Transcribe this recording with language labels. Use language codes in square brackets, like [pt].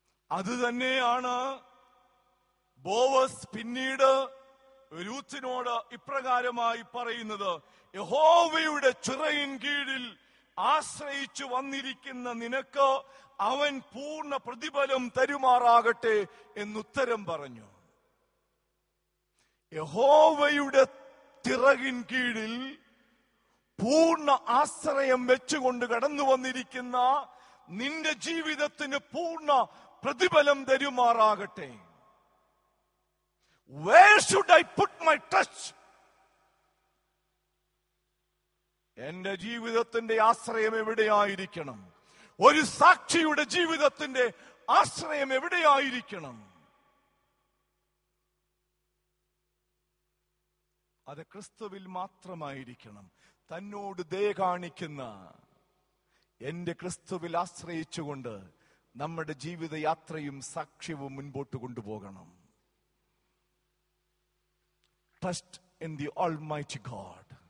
[ml] അത് തന്നെയാണ് ബോവസ് പിന്നീട് രൂത്തിനോട് ഇപ്രകാരമായി പറയുന്നത്: യഹോവയുടെ ചിറയിൻ കീഴിൽ ആശ്രയിച്ചു വന്നിരിക്കുന്ന നിനക്ക് അവൻ പൂർണ്ണ പ്രതിഫലം തരുമാറാകട്ടെ എന്നുത്തരം പറഞ്ഞു. യഹോവയുടെ ചിറകിൻ കീഴിൽ പൂർണ്ണ ആശ്രയം വെച്ചുകൊണ്ട് കടന്നു വന്നിരിക്കുന്ന നിന്റെ ജീവിതത്തിന് പൂർണ്ണ പ്രതിഫലം തരുമാറാകട്ടെ. [en] Where should I put my trust? [ml] എന്റെ ജീവിതത്തിന്റെ ആശ്രയം എവിടെയായിരിക്കണം? ഒരു സാക്ഷിയുടെ ജീവിതത്തിന്റെ ആശ്രയം എവിടെയായിരിക്കണം? അത് ക്രിസ്തുവിൽ മാത്രമായിരിക്കണം. തന്നോട് ദയ കാണിക്കുന്ന എന്റെ ക്രിസ്തുവിൽ ആശ്രയിച്ചുകൊണ്ട് നമ്മുടെ ജീവിതയാത്രയും സാക്ഷ്യവും മുൻപോട്ട് കൊണ്ടുപോകണം. [en] Trust in the Almighty God.